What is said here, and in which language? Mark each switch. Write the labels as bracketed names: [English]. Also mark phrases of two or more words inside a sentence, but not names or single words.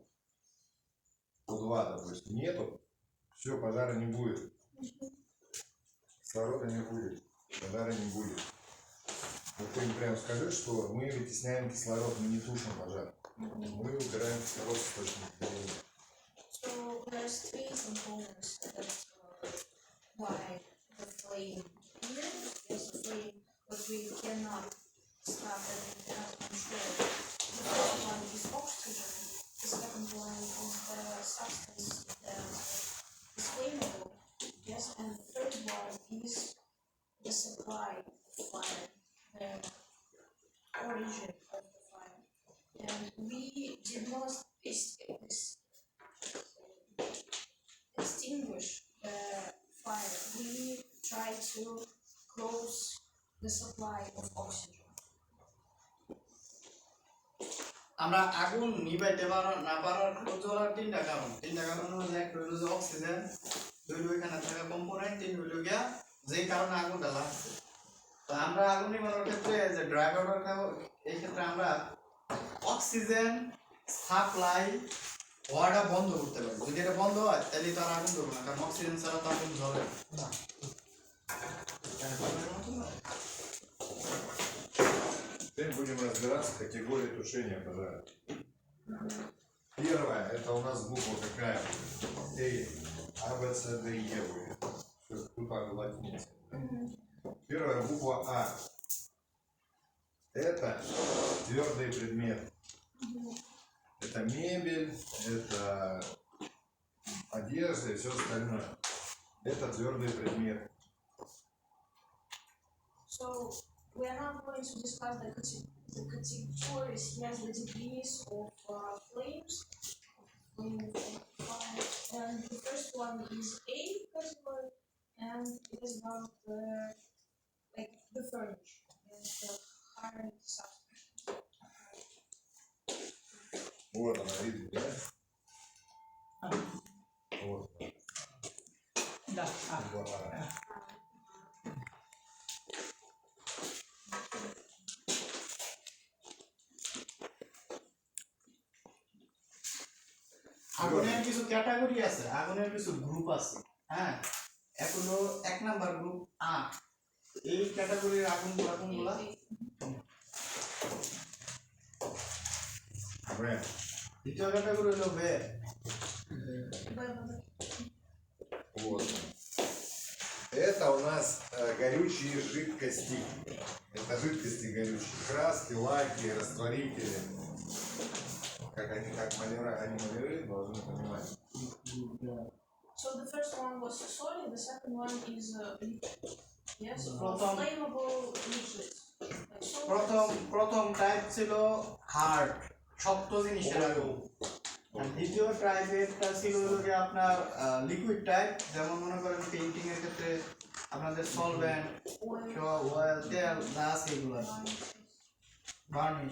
[Russian] О2, допустим, нету, все, пожара не будет. Кислорода не будет, пожара не будет. Вот ты им прям скажи, что мы вытесняем кислород, мы не тушим пожар. Мы убираем кислород с источника горения. [English] So there's three components that why the flame here is a flame, but we cannot stop it, we cannot control. The first one is oxygen, the second one is the substance that is flammable, yes, and the third one is the supply of fire, the origin of the fire. And we did not extinguish the fire. We try to close the supply of oxygen. [Bangla] আমরা আগুন নিভাইতে না পারার জ্বলার তিনটা কারণ হলো এক হলো যে অক্সিজেন, দুই হলো এখানে থাকা কম্পোনেন্ট, তিন হলো গিয়া যেই কারণে আগুনটা লাগছে। তো আমরা আগুন নিভানোর ক্ষেত্রে যে ড্রাইভারটা এই ক্ষেত্রে আমরা [English] oxygen supply [Bangla] হওয়াটা বন্ধ করতে পারি। যদি এটা বন্ধ হয় তাহলে তো আর আগুন ধরবে না, কারণ অক্সিজেন ছাড়া তো আগুন জ্বলে না। [Russian] Теперь будем разбираться категории тушения пожара. Первая, это у нас буква какая? А, Б, С, Д, Е будет. Все, тут латиница. Первая буква А. Это твердый предмет. Это мебель, это одежда и все остальное. Это твердый предмет. [English] So we are not going to discuss the categories, yes, the degrees of flames, and the first one is A category, and it is about like the furniture, yes, the hard substance. [Russian] Вот она видит, да? Вот она. Да. Буква А. [Bangla] আগুনের কিছু ক্যাটাগরি আছে, আগুনের কিছু গ্রুপ আছে। হ্যাঁ, এগুলো এক নাম্বার গ্রুপ আ। এই ক্যাটাগরির আগুনগুলো কোনগুলা? দ্বিতীয় ক্যাটাগরি হলো বে। [Russian] Вот. Это у нас горючие жидкости. Это жидкости горючие. Краски, лаки, растворители. Как маляры, они маляры должны понимать. [English] So the first one was solid, the second one is yes, Proton. flammable liquids. [Bangla] প্রথম টাইপ ছিল হার্ড, শক্ত জিনিসের আগুন। আর দ্বিতীয় টাইপেরটা ছিল হলো যে আপনার [English] liquid type, [Bangla] যেমন মনে করেন পেইন্টিং এর ক্ষেত্রে আপনাদের [English] solvent, oil, [Bangla] তেল, গ্লাস এগুলো ভার্নিশ।